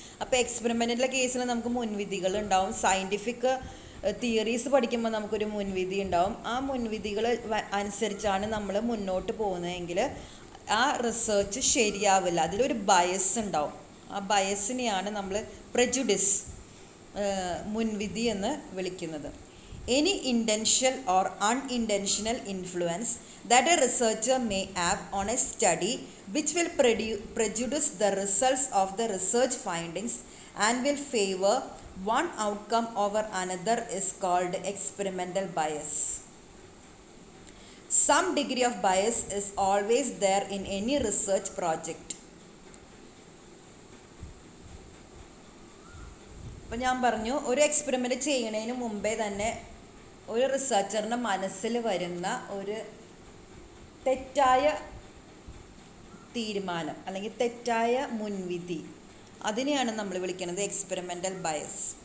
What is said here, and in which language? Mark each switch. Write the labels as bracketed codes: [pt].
[ml] അപ്പോൾ എക്സ്പെരിമെൻറ്റിൻ്റെ കേസിൽ നമുക്ക് മുൻവിധികൾ ഉണ്ടാവും. സയൻറ്റിഫിക് തിയറീസ് പഠിക്കുമ്പോൾ നമുക്കൊരു മുൻവിധി ഉണ്ടാവും. ആ മുൻവിധികൾ അനുസരിച്ചാണ് നമ്മൾ മുന്നോട്ട് പോകുന്നതെങ്കിൽ ആ റിസർച്ച് ശരിയാവില്ല, അതിലൊരു ബയസ് ഉണ്ടാവും. ആ ബയസിനെയാണ് നമ്മൾ പ്രെജുഡിസ്, മുൻവിധി എന്ന് വിളിക്കുന്നത്. [en] Any intentional or unintentional influence that a researcher may have on a study which will prejudice the results of the research findings and will favor one outcome over another is called experimental bias. Some degree of bias is always there in any research project. [ml] അപ്പോൾ ഞാൻ പറഞ്ഞു, ഒരു experiment ചെയ്യുന്നതിന് മുമ്പേ തന്നെ ഒരു റിസർച്ചറിൻ്റെ മനസ്സിൽ വരുന്ന ഒരു തെറ്റായ തീരുമാനം അല്ലെങ്കിൽ തെറ്റായ മുൻവിധി, അതിനെയാണ് നമ്മൾ വിളിക്കുന്നത് എക്സ്പെരിമെൻ്റൽ ബയസ്.